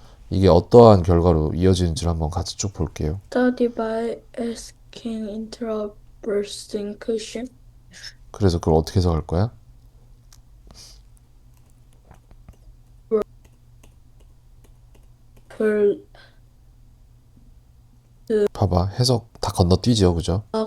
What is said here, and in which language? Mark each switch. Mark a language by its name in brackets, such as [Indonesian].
[Korean] 이게 어떠한 결과로 이어지는지를 한번 같이 쭉 볼게요. [English] Study by asking interesting question. [Korean] 그래서 그걸 어떻게 해석할 거야? [English] For [Korean] 봐봐. 해석 다 건너뛰죠. 그죠?